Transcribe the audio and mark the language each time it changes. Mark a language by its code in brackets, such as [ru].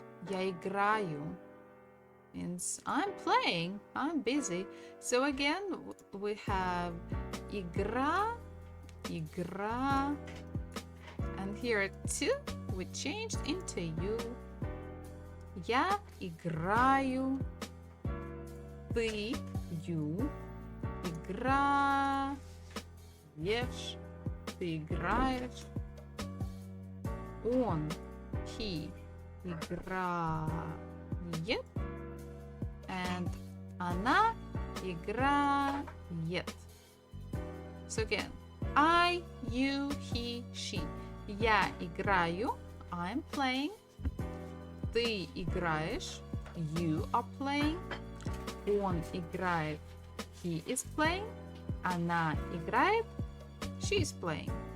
[ru] Я играю [en] means I'm playing, I'm busy. So again we have игра, игра, and here too we changed into you. [ru] Я играю, ты, you, играешь, ты играешь, он, he, играет, and она играет. [en] So again, I, you, he, she. [ru] Я играю, [en] I'm playing. [ru] Ты играешь, [en] you are playing. [ru] Он играет, [en] he is playing. [ru] Она играет, [en] she is playing.